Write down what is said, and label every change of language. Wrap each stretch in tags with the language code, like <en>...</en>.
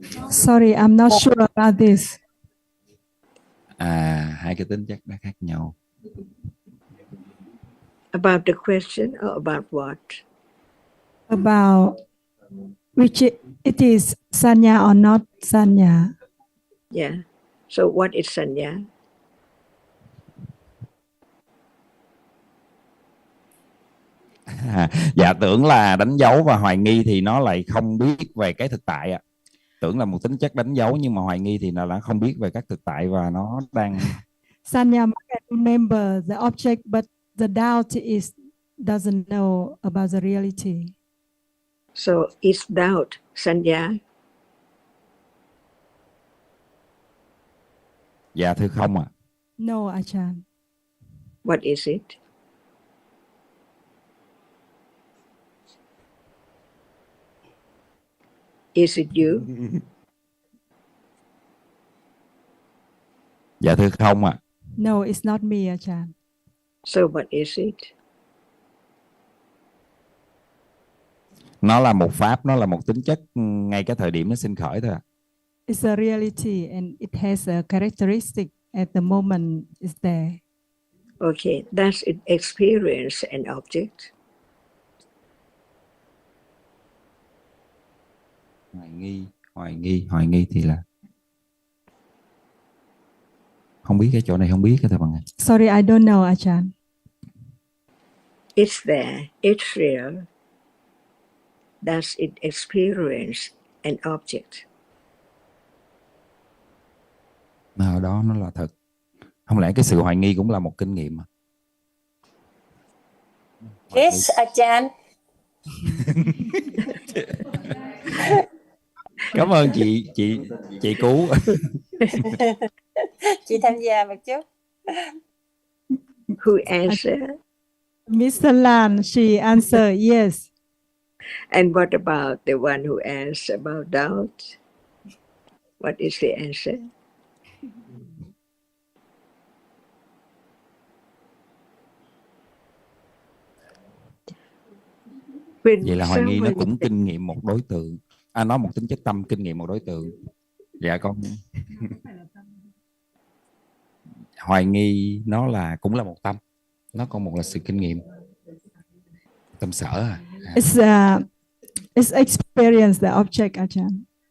<en>Sorry, I'm not sure about this.</en> <vi>Hai cái tính chất đã khác nhau.</vi> <en>About the question or about what? About which it is sanya or not sanya. Yeah. So what is Sanya?</en> <vi>Dạ, tưởng là đánh dấu và hoài nghi thì nó lại không biết về cái thực tại ạ. Tưởng là một tính chất đánh dấu, nhưng mà hoài nghi thì nó đã không biết về các thực tại và nó đang</vi> <en>Sanya can remember the object, but the doubt is doesn't know about the reality. So is doubt Sanya?</en> <vi>Dạ thưa không ạ.</vi> <en>No, Ajahn. What is it? Is it you?</en> <vi>Dạ thưa không ạ.</vi> <en>No, it's not me, Ajahn. So what is it?</en> <vi>Nó là một pháp, nó là một tính chất ngay cái thời điểm nó sinh khởi thôi ạ.</vi> <en>It's a reality and it has a characteristic at the moment it's there. Okay, does it experience an object?</en> <vi>Hoài nghi thì là không biết, cái chỗ này không biết cái thưa bạn.</vi> <en>Sorry, I don't know, Ajahn. It's there, it's real. Does it experience an object?</en> <vi>Nào đó nó là thật. Không lẽ cái sự hoài nghi cũng là một kinh nghiệm mà?</vi> <en>Yes, Ajahn.</en> <vi>Cảm ơn chị Cú. Chị tham gia một chút.</vi> <en>Who answered? Mr. Lan, she answered yes. And what about the one who asked about doubt? What is the answer?</en> <vi>Vậy là hoài nghi nó cũng kinh nghiệm một đối tượng. Nó một tính chất tâm kinh nghiệm một đối tượng. Dạ con. Hoài nghi nó là cũng là một tâm. Nó còn một là sự kinh nghiệm. Tâm sở à?</vi> <en>It's experience the object, Ajahn.</en>